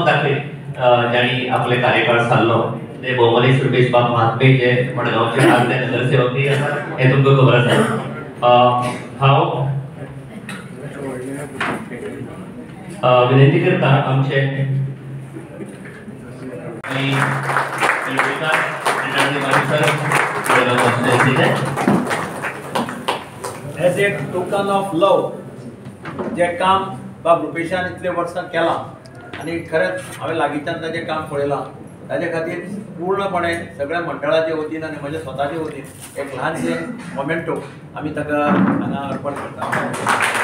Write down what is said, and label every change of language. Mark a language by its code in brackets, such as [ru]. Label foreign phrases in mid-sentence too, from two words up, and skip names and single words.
[kok] दाखयत ज्यांनी आपले कार्यकाळ चाललो ते भोवमानी सुरेश बाब महात्मे जे मडगावचे आदले नगरसेवकही आसात हे तुमकां खबर आसा. हांव विनंती करता आमचे आणि [en] as a token of love [kok] जे काम बाब रुपेशान इतले वर्सां केलां आनी खरेंच हांवें लागींच्यान ताजें काम पळयलां ताजे खातीर पूर्णपणे सगळ्या मंडळाचे वतीन आनी म्हज्या स्वताचे वतीन एक ल्हानशें मोमेंटो आमी ताका हांगा अर्पण करता.